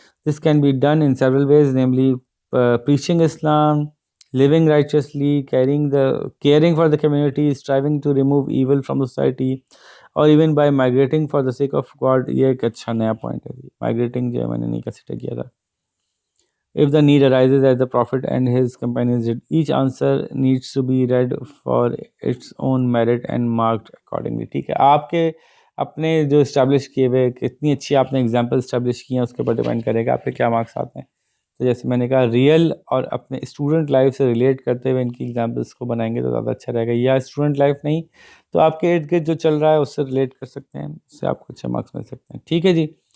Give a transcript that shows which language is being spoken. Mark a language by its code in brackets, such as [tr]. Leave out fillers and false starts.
[en] This can be done in several ways, namely preaching Islam, living righteously, caring for the community, striving to remove evil from society, or even by migrating for the sake of God. [ur] یہ ایک اچھا نیا point ہے، migrating جو ہے میں نے نہیں کنسیڈر کیا تھا. [en] If the need arises as the Prophet and his companions did, each answer needs to be read for its own merit and marked accordingly. [ur] ٹھیک ہے. آپ کے اپنے جو اسٹیبلش کیے ہوئے کتنی اچھی آپ نے ایگزامپل اسٹیبلش کی ہیں اس کے اوپر ڈیپینڈ کرے گا آپ کے کیا مارکس آتے ہیں. تو جیسے میں نے کہا ریئل اور اپنے اسٹوڈنٹ لائف سے ریلیٹ کرتے ہوئے ان کی ایگزامپلس کو بنائیں گے تو زیادہ اچھا رہے گا. یا اسٹوڈنٹ لائف نہیں تو آپ کے ارد گرد جو چل رہا ہے اس سے ریلیٹ کر سکتے ہیں، اس سے آپ کو اچھے مارکس مل سکتے ہیں. ٹھیک ہے جی.